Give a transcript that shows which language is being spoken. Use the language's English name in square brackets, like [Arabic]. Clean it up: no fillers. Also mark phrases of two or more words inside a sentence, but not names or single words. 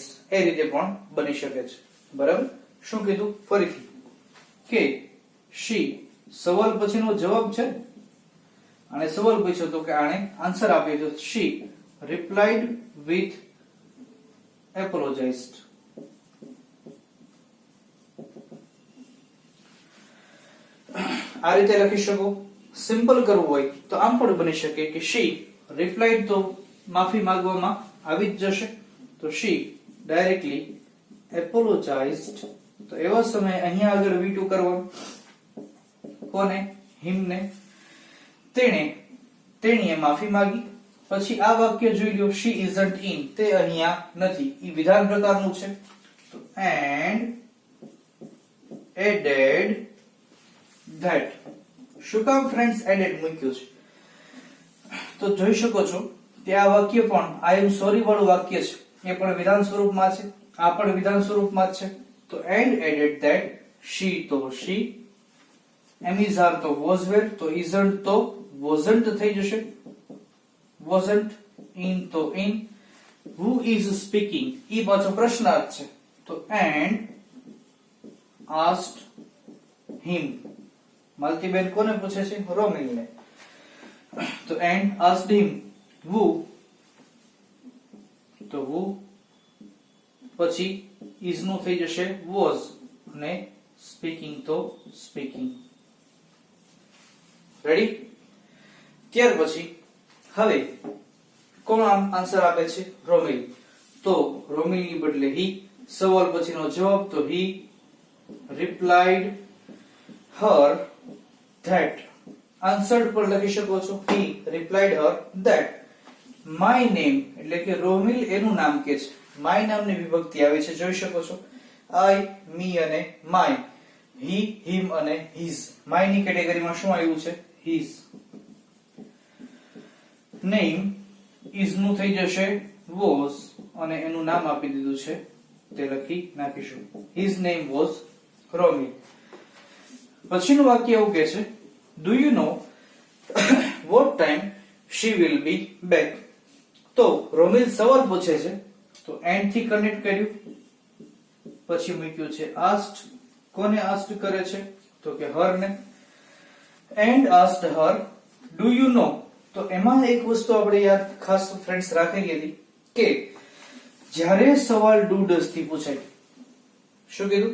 [Gujarati] એ રીતે પણ બની શકે છે. બરાબર? શું કીધું ફરીથી કે શી સવાલ પછીનો જવાબ છે, અને સવાલ પૂછ્યો તો કે આણે આન્સર આપ્યો તો [English] she replied with apologized. [Gujarati] આ રીતે લખી શકો. સિમ્પલ કરવું હોય તો આમ પણ બની શકે કે [English] she replied [Gujarati] તો માફી માંગવામાં આવી જ જશે, તો [English] she directly apologized. [Gujarati] તો એવા સમયે અહીંયા આગળ V2 કરવાનું. કોને? હિમને. તેણીએ માફી માંગી. પછી આ વાક્ય જોઈ લો, [English] she isn't in, [Gujarati] તે અહીંયા નથી. ઈ વિધાન પ્રકારનું છે. તો [English] and added that. [Gujarati] શું કામ [English] friends added [Gujarati] મૂક્યું છે? તો જોઈ શકો છો કે આ વાક્ય પણ [English] I am sorry [Gujarati] વાળું વાક્ય છે, એ પણ વિધાન સ્વરૂપમાં છે, આ પણ વિધાન સ્વરૂપમાં જ છે. તો [English] and added that, she [Gujarati] તો she, [English] am is are [Gujarati] તો [English] was were, [Gujarati] તો isn't તો wasn't થઈ જશે, [English] wasn't, in તો in, who is speaking, [Gujarati] ઈ પાછો પ્રશ્નાર્થ છે, તો [English] and asked him. [Gujarati] માલતીબેન કોને પૂછે છે? રોમિલને. તો [English] and asked him, who, [Gujarati] તો who પછી is નું થઈ જશે was, અને speaking તો speaking. રેડી? ત્યાર પછી હવે કોણ આન્સર આપે છે? રોમિલ. તો રોમિલ ની બદલે he, સવાલ પછીનો જવાબ તો [English] he replied her that. [Gujarati] આન્સર્ડ પર લખી શકો છો [English] he replied her that. my name [Gujarati] એટલે કે રોમિલ એનું નામ કે છે, my નામની વિભક્તિ આવી છે, જોઈ શકો છો. [English] I, me અને my, he, him અને his. [Gujarati] my ની કેટેગરીમાં શું આવ્યું છે? his. [English] name is [Gujarati] નું થઈ જશે was, અને એનું નામ આપી દીધું છે તે લખી નાખીશું. [English] his name was [Gujarati] રોમિલ. પછીનું વાક્ય એવું કહે છે, [English] do you know what time she will be back? [Gujarati] તો રોમિલ સવાલ પૂછે છે, તો and થી કનેક્ટ કર્યું, પછી મૂક્યું છે asked. કોને asked કરે છે? તો કે her ને. [English] and asked her, do you know? [Gujarati] તો એમાં એક વસ્તુ આપણે યાદ ખાસ ફ્રેન્ડ્સ રાખેલી હતી કે જ્યારે સવાલ do does થી પૂછાય, શું કીધું?